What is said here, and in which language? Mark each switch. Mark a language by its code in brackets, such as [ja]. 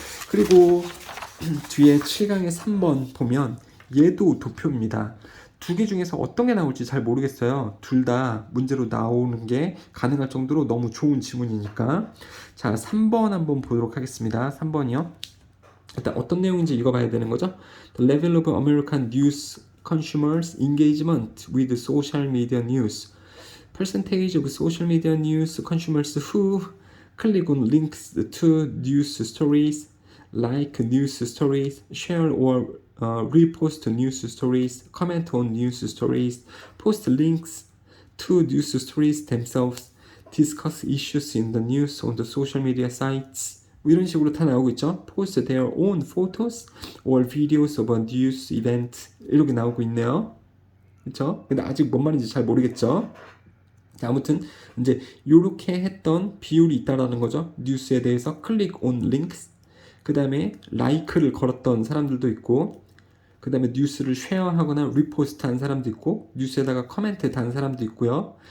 [ko] 그리고 뒤에 7강의 3번 보면 얘도 도표입니다. 두 개 중에서 어떤 게 나올지 잘 모르겠어요. 둘 다 문제로 나오는 게 가능할 정도로 너무 좋은 지문이니까. 자, 3번 한번 보도록 하겠습니다. 3번이요. 일단 어떤 내용인지 읽어봐야 되는 거죠. [en] The level of American news consumers' engagement with social media news. Percentage of social media news consumers who click on links to news stories, like news stories, share or repost news stories, comment on news stories, post links to news stories themselves, discuss issues in the news on the social media sites. [ko] 이런 식으로 다 나오고 있죠. [en] Post their own photos or videos of a news event. [ko] 이렇게 나오고 있네요. 그렇죠? 근데 아직 뭔 말인지 잘 모르겠죠. 자, 아무튼 이제 이렇게 했던 비율이 있다라는 거죠. 뉴스에 대해서 클릭 온 링크스, 그 다음에 라이크를 걸었던 사람들도 있고, 그 다음에 뉴스를 쉐어하거나 리포스트한 사람도 있고, 뉴스에다가 커멘트 단 사람도 있고요.